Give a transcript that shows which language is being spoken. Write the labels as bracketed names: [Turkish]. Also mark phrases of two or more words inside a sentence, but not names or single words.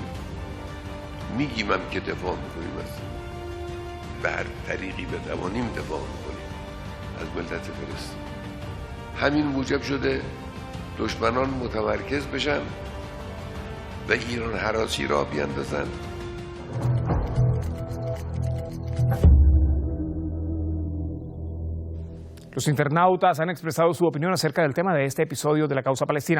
[Persian] میگیم هم که دفاع میکنیم، از به هر طریقی بتوانیم دفاع میکنیم از ملت فلسطین. همین موجب شده دشمنان متمرکز بشن و ایران هراسی را بیندازن. [Spanish] Los internautas han expresado su opinión acerca del tema de este episodio de la causa palestina.